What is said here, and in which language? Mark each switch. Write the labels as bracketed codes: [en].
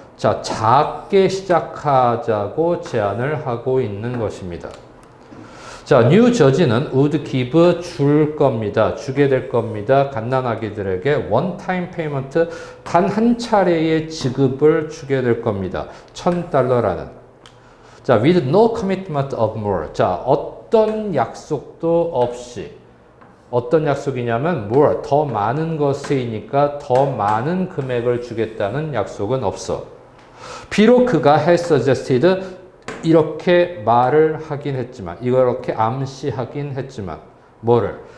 [ko] 자, 작게 시작하자고 제안을 하고 있는 것입니다. 자, 뉴저지는 [en] would give [ko] 줄 겁니다. 주게 될 겁니다. 갓난아기들에게 [en] one-time payment, [ko] 단 한 차례의 지급을 주게 될 겁니다. $1,000라는. [en] 자, with no commitment of more. [ko] 자, 어떤 약속도 없이. 어떤 약속이냐면 more, 더 많은 것이니까 더 많은 금액을 주겠다는 약속은 없어. 비록 그가 [en] has suggested [ko] 이렇게 말을 하긴 했지만, 이렇게 암시하긴 했지만, 뭐를?